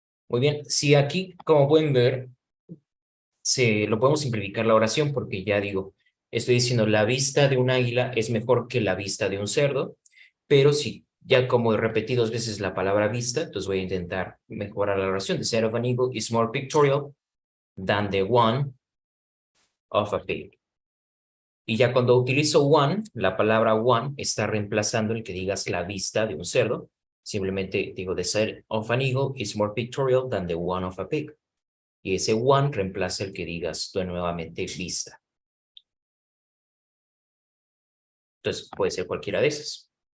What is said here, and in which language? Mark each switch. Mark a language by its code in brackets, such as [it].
[es] Muy bien, si aquí, como pueden ver, lo podemos simplificar la oración porque ya digo, estoy diciendo la vista de un águila es mejor que la vista de un cerdo, pero si ya como he repetido 2 veces la palabra vista, entonces voy a intentar mejorar la oración. [en] The sight of an eagle is more pictorial than the one of a pig. [es] Y ya cuando utilizo one, la palabra one está reemplazando el que digas la vista de un cerdo. Simplemente digo, [en] the sight of an eagle is more pictorial than the one of a pig. [es] Y ese one reemplaza el que digas tú nuevamente vista. Entonces puede ser cualquiera de esas.